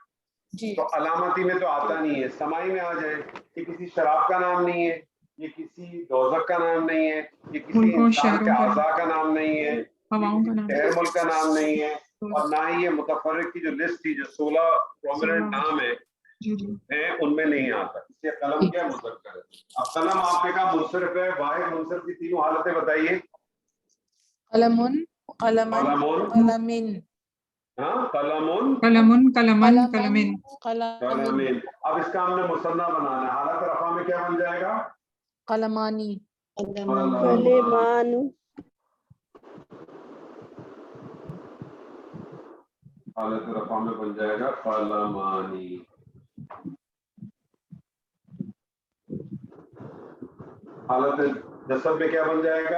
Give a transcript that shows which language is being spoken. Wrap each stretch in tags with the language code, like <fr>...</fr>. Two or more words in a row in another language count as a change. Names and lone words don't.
<ur>تو علامتی میں تو آتا نہیں ہے. سمائی میں آ جائے, یہ کسی شراب کا نام نہیں ہے, یہ کسی دوزخ کا نام نہیں ہے, یہ کسی انسان کے اعضاء کا نام نہیں ہے, شہر ملک کا نام نہیں ہے, اور نہ ہی یہ متفرق کی جو لسٹ تھی جو 16 پرومیننٹ نام ہے ان میں نہیں آتا. اس لیے قلم کیا مذکر ہے. اب قلم آپ نے کہا منصرف ہے, واحد منصرف کی تینوں حالتیں بتائیے.</ur> <ar>قلمن, قلمن, قلمن. ہاں, قلمن, قلمن, قلمن, قلمن, قلمن.</ar> <ur>اب اس کا ہم نے مثنیٰ بنانا ہے. حالت رفع میں کیا بن جائے گا,</ur> <ar>قلمانی. قلمان.</ar> <ur>حالت رفع میں بن جائے گا قلمانی. حالت نصب میں کیا بن جائے گا,</ur>